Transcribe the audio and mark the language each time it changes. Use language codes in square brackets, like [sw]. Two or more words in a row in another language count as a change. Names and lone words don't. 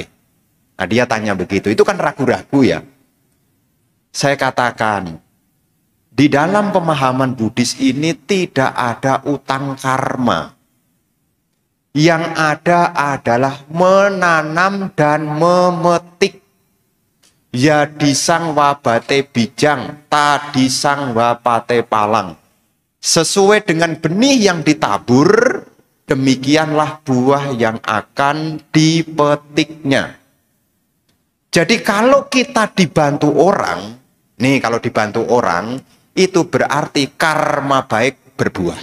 [id] Nah dia tanya begitu, itu kan ragu-ragu ya. Saya katakan, di dalam pemahaman Buddhis ini tidak ada utang karma. Yang ada adalah menanam dan memetik. [pi] Ya disang wabate bijang, ta disang wapate palang. [id] Sesuai dengan benih yang ditabur, demikianlah buah yang akan dipetiknya. Jadi kalau kita dibantu orang, nih kalau dibantu orang, itu berarti karma baik berbuah.